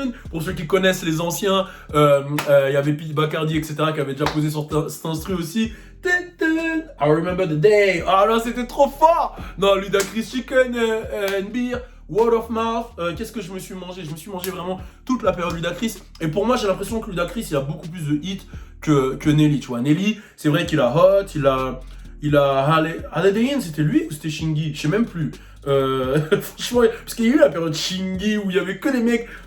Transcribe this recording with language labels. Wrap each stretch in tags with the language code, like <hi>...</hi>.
<fr>Pour ceux qui connaissent les anciens, il y avait Pete Bacardi, etc. qui avait déjà posé sur cet instru aussi.</fr> <en>I remember the day.</en> <fr>Ah là, c'était trop fort. Non, Ludacris, Chicken and Beer, Word of Mouth. Qu'est-ce que je me suis mangé? Je me suis mangé vraiment toute la période Ludacris. Et pour moi, j'ai l'impression que Ludacris, il a beaucoup plus de hits que Nelly. Tu vois, Nelly, c'est vrai qu'il a Hot, il a Holiday Inn, c'était lui ou c'était Shingy? Je sais même plus. Franchement, parce qu'il y a eu la période Shingy où il y avait que des mecs.</fr>